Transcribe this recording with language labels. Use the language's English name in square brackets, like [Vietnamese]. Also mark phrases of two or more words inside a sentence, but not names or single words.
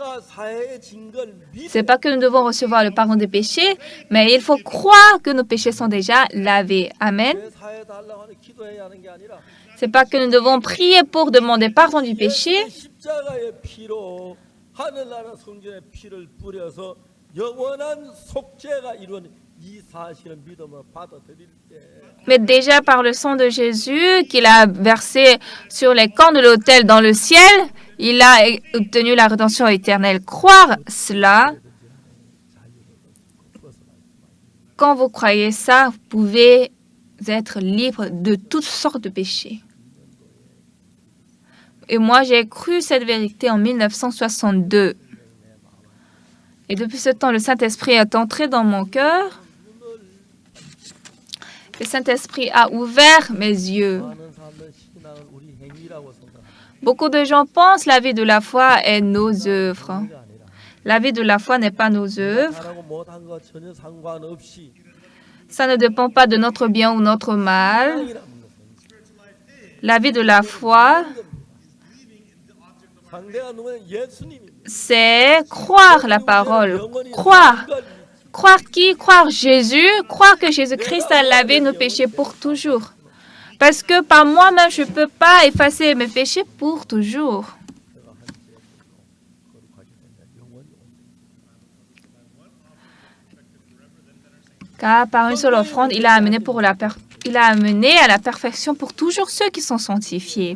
[French] C'est pas que nous devons recevoir le pardon des péchés, mais il faut croire que nos péchés sont déjà lavés. Amen. C'est pas que nous devons prier pour demander pardon du péché, [Korean] 영원한 속죄가 이루어진 이 사실을 믿음으로 받아들일 때 [French] Mais déjà par le sang de Jésus qu'il a versé sur les cornes de l'autel dans le ciel, il a obtenu la rédemption éternelle. Croire cela, quand vous croyez ça, vous pouvez être libre de toutes sortes de péchés. Et moi, j'ai cru cette vérité en 1962. Et depuis ce temps, le Saint-Esprit est entré dans mon cœur. Le Saint-Esprit a ouvert mes yeux. [Korean] 많은 사람들은 신앙은 우리 행위라고 생각합니다. [French] Beaucoup de gens pensent la vie de la foi est nos œuvres. [Korean] 행위가 아니라 [French] La vie de la foi n'est pas nos œuvres. [Korean] 잘하고 못한 거 전혀 상관없이 [French] Ça ne dépend pas de notre bien ou notre mal. [Korean] 신앙이라는 것은 [French] La vie de la foi, [Korean] 상대가 누구냐 예수님입니다. [French] c'est croire la parole. Croire. Croire qui? Croire Jésus. Croire que Jésus-Christ a lavé nos péchés pour toujours. Parce que par moi-même, je ne peux pas effacer mes péchés pour toujours. Car par une seule offrande, il a amené à la perfection pour toujours ceux qui sont sanctifiés.